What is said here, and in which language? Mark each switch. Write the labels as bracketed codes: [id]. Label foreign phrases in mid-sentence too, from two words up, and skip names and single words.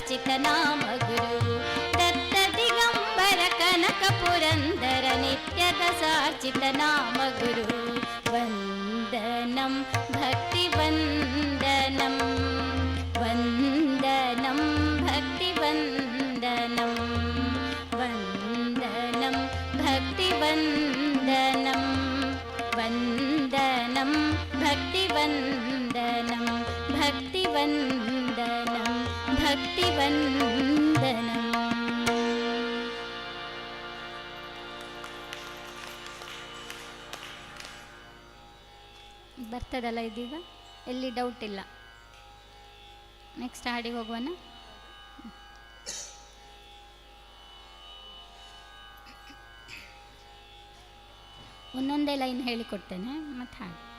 [sa] ನಾಮ ಗುರು ದತ್ತ ದಿಗಂಬರ ಕನಕ ಪುರಂದರ ನಿತ್ಯದ ಸಾರ್ಚಿತ ನಾಮ ಗುರು ವಂದನಂ ಭಕ್ತಿ ವಂದನಂ ವಂದನಂ ಭಕ್ತಿ ವಂದನಂ ವಂದನಂ ಭಕ್ತಿ ವಂದನಂ ವಂದನಂ ಭಕ್ತಿ ವಂದನಂ ಭಕ್ತಿ ವಂದನಂ ಭಕ್ತಿ ವಂದನಂ. [kn] ಬರ್ತದಲ್ಲ ಇದೀಗ, ಎಲ್ಲಿ ಡೌಟ್ ಇಲ್ಲ. ನೆಕ್ಸ್ಟ್ ಹಾಡಿಗೆ ಹೋಗುವನ. ಒಂದೊಂದೇ ಲೈನ್ ಹೇಳಿಕೊಡ್ತೇನೆ ಮತ್ತೆ ಹಾಡು.